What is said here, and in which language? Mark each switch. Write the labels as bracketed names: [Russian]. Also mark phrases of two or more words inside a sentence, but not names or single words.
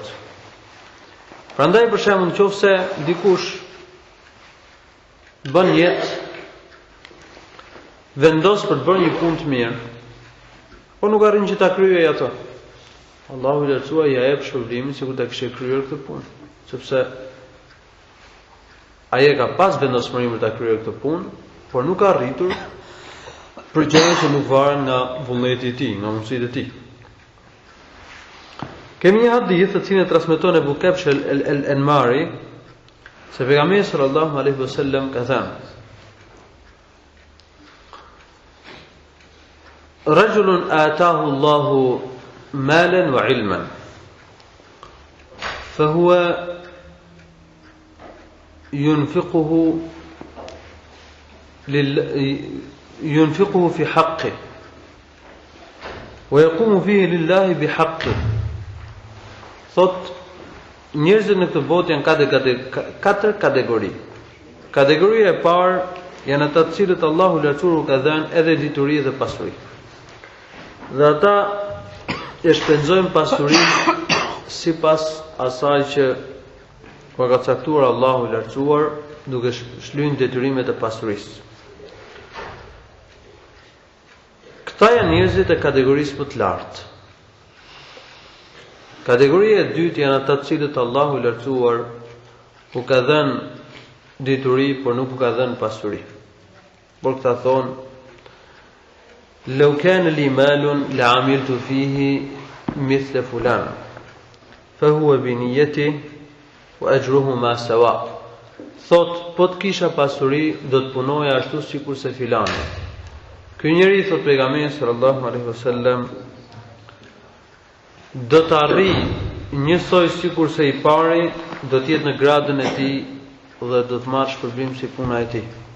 [Albanian] Prandaj për shembull, nëse dikush bën jetë, vendos për të bërë një punë të mirë, po nuk arrin që ta kryej ato, Allahu i lartësuar ja jep shpërblimin sikur ta kishte kryer këtë punë, sepse ai ka pas vendosmërinë për ta kryer këtë punë, por nuk ka arritur për gjëra që nuk varen nga vullneti i tij, nga mundësitë e tij. Kemi një hadith të cilin e transmeton Ebu Kabsh el-Anmari, se pejgamberi [Arabic] صلى الله عليه وسلم [Albanian] ka thënë: [Arabic] "رجل آتاه الله مالا وعلما فهو ينفقه في حقه ويقوم فيه لله بحقه." [Albanian] Thot, njerëzit në këtë botë janë katër kategori. Kategoria e parë janë ata të cilët Allahu i lartësuar ka dhënë edhe dituri dhe pasuri. Dhe ata e shpenzojnë pasurinë sipas asaj që ka caktuar Allahu i lartësuar, duke shlyer detyrimet e pasurisë. Këta janë njerëzit e kategorisë më të lartë. Kategoria e dytë janë ata të cilët Allahu i lartësuar u ka dhënë dituri, por nuk u ka dhënë pasuri. Por këta thonë: [Arabic] "لو كان لي مال لعملت فيه مثل فلان فهو بنيته وأجرهما سواء." [Albanian] Thot, po të kisha pasuri, do të punoja ashtu sikur se filani. Ky njeri, thot pejgamberi [Arabic] صلى الله عليه وسلم, [Albanian] do të arrijë njësoj sikur se i pari, do të jetë në gradën e tij dhe do të marrë shpërblim si puna e tij.